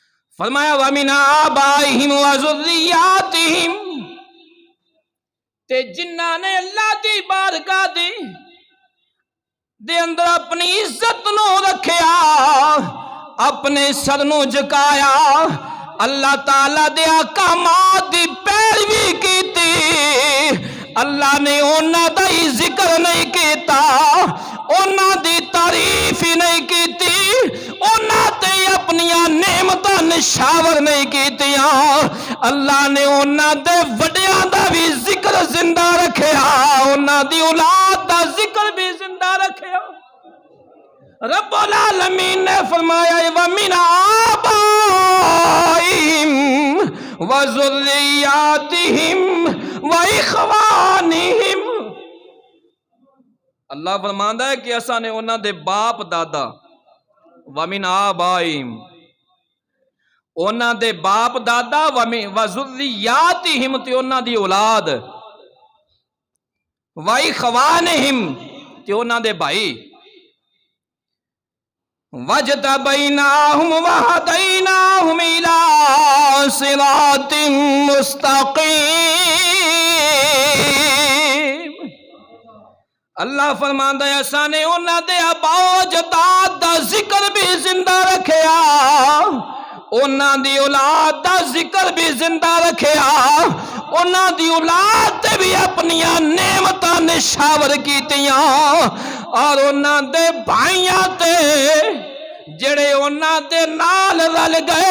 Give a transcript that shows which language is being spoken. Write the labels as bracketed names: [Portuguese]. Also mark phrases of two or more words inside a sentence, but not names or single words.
[Arabic] فرمایا وَمِنْ آبَائِهِمْ وَذُرِّيَّاتِهِمْ، [Punjabi] تے جنہاں نے اللہ دی بارگاہ دے اندر اپنی عزت نو رکھیا، اپنے سر نو جھکایا، اللہ تعالیٰ دے احکامات دی پیروی کیتی، اللہ نے انہاں دا ہی ذکر نہیں کیتا، انہاں دی تعریف ہی نہیں کیتی، انہاں تے اپنیاں نعمتاں نشاور نہیں کیتیاں، اللہ نے انہاں دے وڈیاں دا بھی ذکر زندہ رکھیا، انہاں دی اولاد دا ذکر بھی زندہ رکھیا۔ رب العالمین نے فرمایا [Arabic] وَمِنْ آبَائِهِمْ وَذُرِّيَّاتِهِمْ وَإِخْوَانِهِمْ، [Punjabi] اللہ فرماندا ہے کہ اساں نے انہاں دے باپ دادا، [Arabic] وَمِنْ آبَائِهِمْ، [Punjabi] انہاں دے باپ دادا، وَذُرِّيَّاتِهِمْ تے انہاں دی اولاد، وَإِخْوَانِهِمْ تے انہاں دے بھائی، [Arabic] وَاجْتَبَيْنَاهُمْ وَهَدَيْنَاهُمْ إِلَىٰ صِرَاطٍ مُسْتَقِيمٍ، [Punjabi] اللہ فرماندا ہے اساں نے انہاں دے آبا و اجداد دا ذکر بھی زندہ رکھیا، انہاں دی اولاد دا ذکر بھی زندہ رکھیا، انہاں دی اولاد تے بھی اپنیاں نعمتاں نشاور کیتیاں، اور انہاں دے بھائیاں تے جڑے انہاں دے نال رل گئے۔